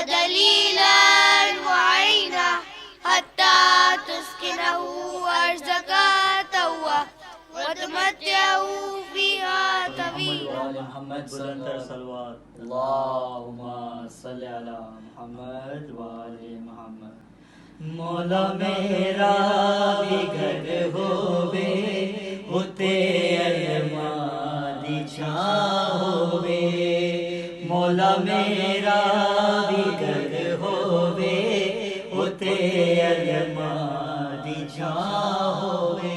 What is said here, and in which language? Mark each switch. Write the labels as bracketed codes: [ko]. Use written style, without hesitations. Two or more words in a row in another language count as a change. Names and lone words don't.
[ar] ذليلا وعينا حتى تسكنه أرضك طوعا وتمتعوا فيها طويلا. محمد بلندر صلوات اللہم صلی علی محمد وآل محمد. [pa] مولا میرا بھی گھر ہووے اتے ارمان دی چھاں ہووے. مولا میرا بھی گھر ہووے اتے ارمان دی چھاں ہووے.